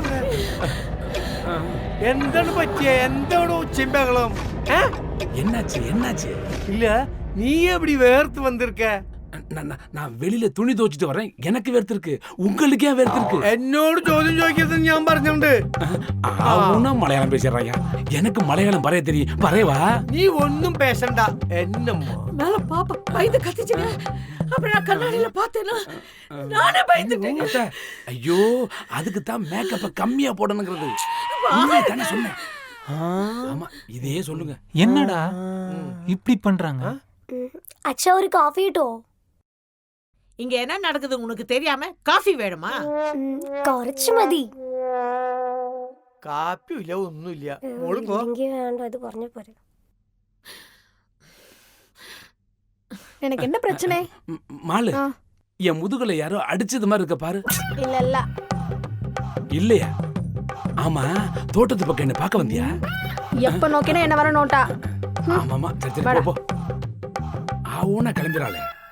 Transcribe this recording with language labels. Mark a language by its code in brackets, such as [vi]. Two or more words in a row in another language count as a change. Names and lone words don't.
[ml] എന്താണ് പറ്റിയ എന്താണ് ഉച്ചയും ബഹളം [ta] என்னாச்சு இல்ல நீ எப்படி வேர்த்து வந்திருக்க நான் வெளியில துணி துவைச்சிட்டு வரேன், எனக்கு வேர்த்திருக்கு, உங்களுக்கு ஏன் வேர்த்திருக்கு? [ml] എന്നോട് ചോദ്യം ചോദിക്കരുത് ഞാൻ പറഞ്ഞിട്ടുണ്ട്. [ta] அவனும் மலையாளம் பேசுறாயா, எனக்கு மலையாளம் பறைய தெரியும், பறையவா? நீ ஒன்னும் பேசண்டா. என்னம்மா மேல பாப்பா பயந்து கத்திச்சுங்க. அப்புறம் நான் கண்ணாடியில பார்த்தேன்னா நானே பயந்துட்டேன். ஐயோ, அதுக்கு தான் மேக்கப்ப கம்மியா போடணுங்கிறது. நீங்க தானே சொன்னேன். ஆமா, இதே சொல்லுங்க. என்னடா இப்படி பண்றாங்க? அச்சா ஒரு காஃபி டோ. இங்க என்ன நடக்குது உனக்கு தெரியாம காஃபி வேணுமா? [ml] കുറച്ച് മതി. കാപ്പിയില്ല ഒന്നുമില്ല. മോളുങ്കോ എനിക്ക് വേണ്ട, അത് പറഞ്ഞ പോരെ. [ta] எனக்கு என்ன பிரச்சனை? மாலு, என் முதுகுல யாரோ அடிச்சது மாதிரி இருக்க பாரு. இல்ல இல்ல. இல்லையா? ஆமா, தோட்டத்து பக்கம் என்ன பார்க்க வந்தியா? எப்ப நோக்கினா என்ன வர நோட்டா? ஆமாமா, சரி சரி போ. ஆவுனா கிளம்பிராளே.